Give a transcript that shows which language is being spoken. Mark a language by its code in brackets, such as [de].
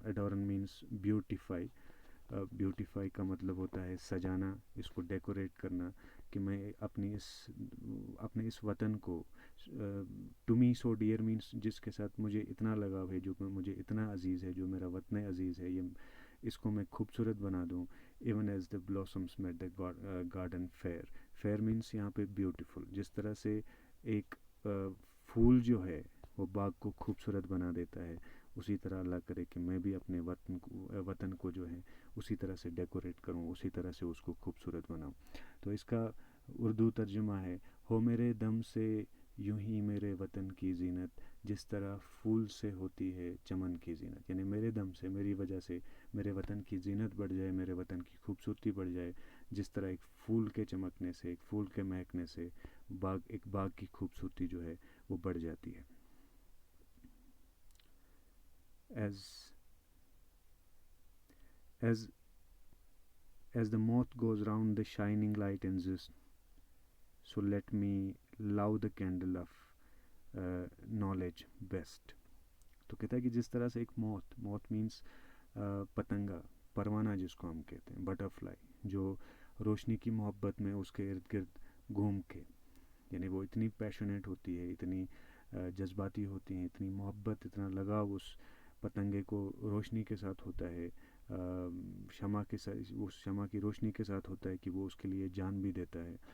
[en] Adorn means beautify. [ur] Beautify کا مطلب ہوتا ہے سجانا، اس کو ڈیکوریٹ کرنا. کہ میں اپنے اس وطن کو [en] to me so dear means [ur] جس کے ساتھ مجھے اتنا لگاؤ ہے، جو مجھے اتنا عزیز ہے، جو میرا وطن عزیز ہے، اس کو میں خوبصورت بنا دوں. [en] Even as the blossoms made the garden fair. Fair means [ur] یہاں پہ بیوٹیفل. جس طرح سے ایک پھول جو ہے وہ باغ کو خوبصورت بنا دیتا ہے، اسی طرح اللہ کرے کہ میں بھی اپنے وطن کو جو ہے اسی طرح سے ڈیکوریٹ کروں، اسی طرح سے اس کو خوبصورت بناؤں. تو اس کا اردو ترجمہ ہے ہو میرے دم سے یوں ہی میرے وطن کی زینت، جس طرح پھول سے ہوتی ہے چمن کی زینت. یعنی میرے دم سے، میری وجہ سے میرے وطن کی زینت بڑھ جائے، میرے وطن کی خوبصورتی بڑھ جائے، جس طرح ایک پھول کے چمکنے سے، ایک پھول کے مہکنے سے ایک باغ کی خوبصورتی جو ہے وہ بڑھ جاتی ہے. [en] as as as the moth goes round the shining light insists, so let me love the candle of knowledge best. [ur] تو کہتا ہے کہ جس طرح سے ایک موت مینس پتنگا، پروانہ جس کو ہم کہتے ہیں، بٹر فلائی، جو روشنی کی محبت میں اس کے ارد گرد گھوم کے، یعنی وہ اتنی پیشنیٹ ہوتی ہے، اتنی جذباتی ہوتی ہیں، اتنی محبت، اتنا لگاؤ اس پتنگے کو روشنی کے ساتھ ہوتا ہے، شمع کے ساتھ، اس شمع کی روشنی کے ساتھ ہوتا ہے کہ وہ اس کے لیے جان بھی دیتا ہے.